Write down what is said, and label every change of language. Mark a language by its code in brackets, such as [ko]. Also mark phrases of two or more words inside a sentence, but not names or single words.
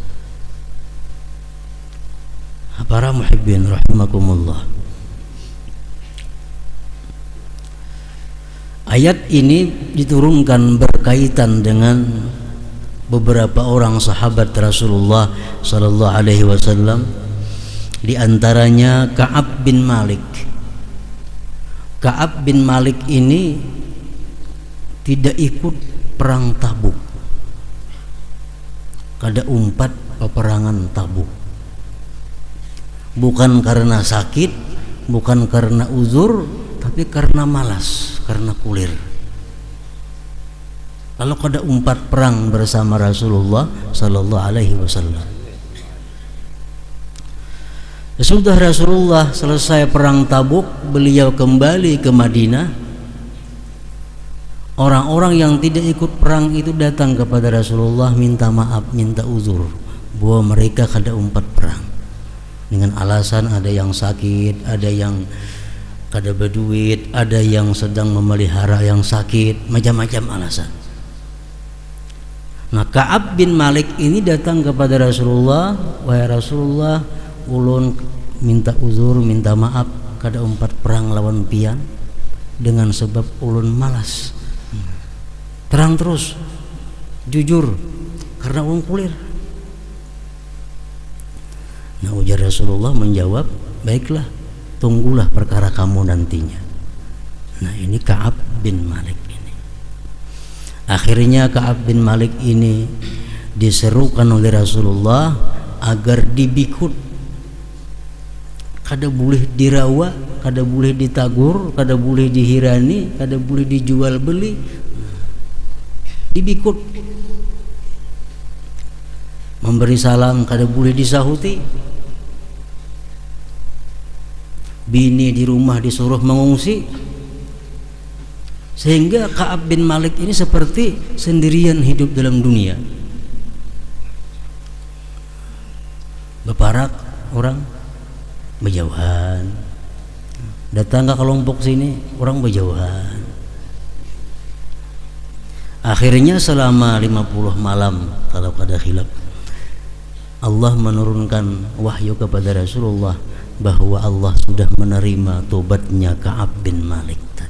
[id] Para muhibbin rahimakumullah, ayat ini diturunkan berkaitan dengan beberapa orang sahabat Rasulullah [ar] sallallahu alaihi wasallam, [id] di antaranya Ka'ab bin Malik. Ka'ab bin Malik ini tidak ikut perang Tabuk. [bjn] Kada umpat peperangan Tabuk. [id] Bukan karena sakit, bukan karena uzur, tapi karena malas, karena kulir. [bjn] Lalu kada umpat perang bersama Rasulullah [ar] sallallahu alaihi wasallam. [id] Sesudah Rasulullah selesai perang Tabuk, beliau kembali ke Madinah. Orang-orang yang tidak ikut perang itu datang kepada Rasulullah minta maaf, minta uzur, bahwa mereka kada umpat perang dengan alasan ada yang sakit, ada yang kada berduit, ada yang sedang memelihara yang sakit, macam-macam alasan. Nah, [bjn] Ka'ab bin Malik ini datang kepada Rasulullah, wahai Rasulullah, ulun minta uzur, minta maaf kada umpat perang lawan pian dengan sebab ulun malas. Terang terus, jujur, karena ulun kulir. [id] Nah, ujar Rasulullah menjawab, baiklah, tunggulah perkara kamu nantinya. Nah, ini Ka'ab bin Malik. [bjn] Akhirnya Ka'ab bin Malik ini diserukan oleh Rasulullah agar dibikut, kada boleh dirawa, kada boleh ditagur, kada boleh dihirani, kada boleh dijual beli, dibikut. Memberi salam kada boleh disahuti, bini di rumah disuruh mengungsi. [id] Sehingga Ka'ab bin Malik ini seperti sendirian hidup dalam dunia. [bjn] Beparak orang berjauhan, datang ke kelompok sini orang berjauhan. [id] Akhirnya selama 50 malam, kalau kada khilaf, Allah menurunkan wahyu kepada Rasulullah bahwa Allah sudah menerima tobatnya Ka'ab bin Malik tadi.